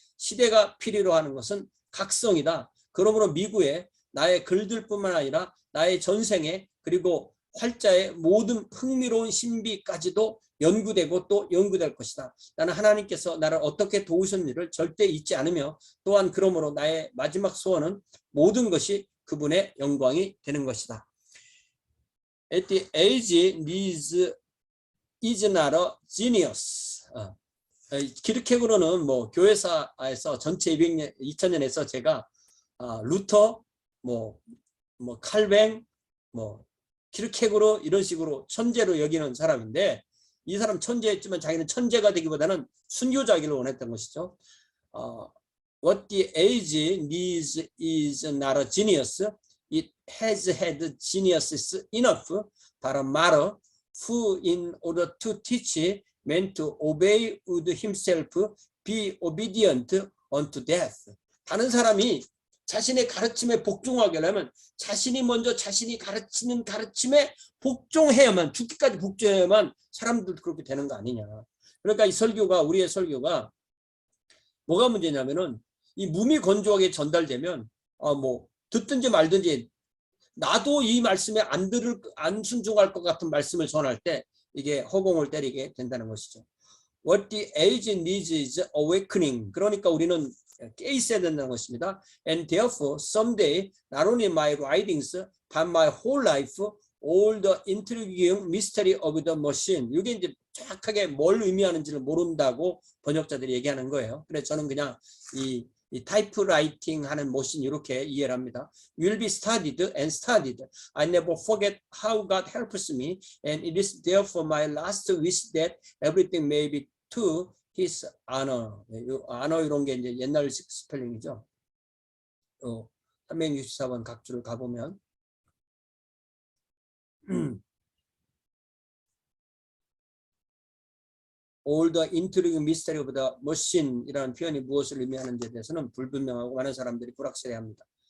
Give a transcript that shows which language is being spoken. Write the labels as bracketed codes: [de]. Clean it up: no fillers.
[ko] 시대가 필요로 하는 것은 각성이다. 그러므로 미국에 나의 글들뿐만 아니라 나의 전생에 그리고 활자의 모든 흥미로운 신비까지도 연구되고 또 연구될 것이다. 나는 하나님께서 나를 어떻게 도우셨는지를 절대 잊지 않으며 또한 그러므로 나의 마지막 소원은 모든 것이 그분의 영광이 되는 것이다. [en] At the age needs is not a genius. [ko] 기르케고르는 뭐 교회사에서 전체 2000년에서 제가 루터, 칼뱅, 키르케고르 이런 식으로 천재로 여기는 사람인데 이 사람 천재였지만 자기는 천재가 되기보다는 순교자기를 원했던 것이죠. [en] What the age needs is not a genius. It has had geniuses enough, but a martyr who in order to teach men to obey would himself be obedient unto death. [ko] 다른 사람이 자신의 가르침에 복종하게 하려면 자신이 먼저 자신이 가르치는 가르침에 복종해야만 죽기까지 복종해야만 사람들도 그렇게 되는 거 아니냐. 그러니까 이 설교가 우리의 설교가 뭐가 문제냐면은 이 몸이 건조하게 전달되면 듣든지 말든지 나도 이 말씀에 안 순종할 것 같은 말씀을 전할 때 이게 허공을 때리게 된다는 것이죠. [en] What the age needs is awakening. [ko] 그러니까 우리는 깨 있어야 된다는 것입니다. [en] And therefore someday not only my writings but my whole life all the intriguing mystery of the machine. [ko] 이게 이제 정확하게 뭘 의미하는지를 모른다고 번역자들이 얘기하는 거예요. 그래서 저는 그냥 이 타이프라이팅 하는 머신 이렇게 이해를 합니다. [en] Will be studied and studied. I never forget how God helps me and it is therefore my last wish that everything may be to His honor. [ko] honor 이런 게 이제 옛날식 스펠링이죠. 364번 각주를 가보면 [en] All the intriguing mystery of the machine [ko] 이라는 표현이 무엇을 의미하는지에 대해서는 불분명하고 많은 사람들이 불확실해합니다.